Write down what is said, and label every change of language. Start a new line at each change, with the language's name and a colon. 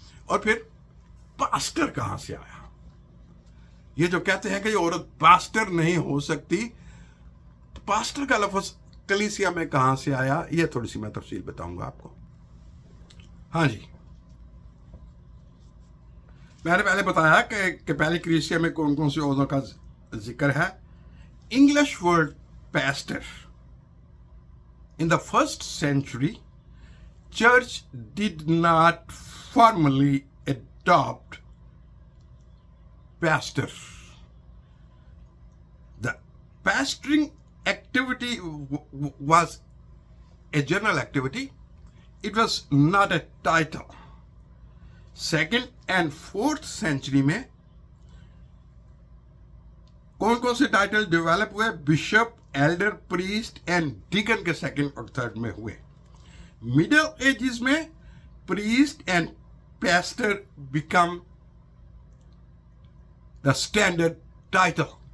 Hindi: और फिर पास्टर कहां से आया? ये जो कहते हैं कि ये औरत पास्टर नहीं हो सकती, तो पास्टर का लफ्ज कलीसिया में कहां से आया, ये थोड़ी सी मैं तफसील बताऊंगा आपको। हाँ जी, मैंने पहले बताया कि पहली कलीसिया में कौन कौन से ओहदों का जिक्र है। English word pastor.
English: In the first century, church did not formally adopt pastor. The pastoring activity was a general activity. It was not a title. Second and fourth century
Hindi: में कौन कौन से टाइटल डेवलप हुए? Bishop, Elder, priest and deacon के second और third में हुए।
English: Middle ages में priest and pastor become the standard title.